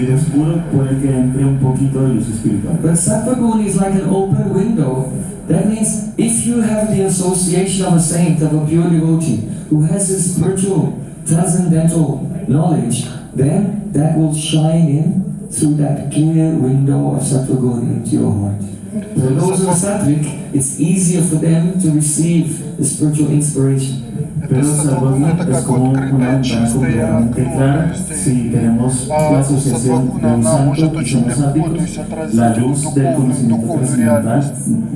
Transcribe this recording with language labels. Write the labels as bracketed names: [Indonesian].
[Spanish] vidrio oscuro, puede que entre un poquito de luz espiritual. [English] But Sattva-gun is like an open window That means if you have the association of a saint, of a pure devotee, who has a spiritual, transcendental knowledge, then that will shine in through that clear window of sattva guna into your heart. For those who are sattvic, it's easier for them to receive the spiritual inspiration. [Russian] Это сатвагуна, это как открытое, чистое окно, то есть, а сатвагуна, она может очень легко, то есть, отразить духовную реальность.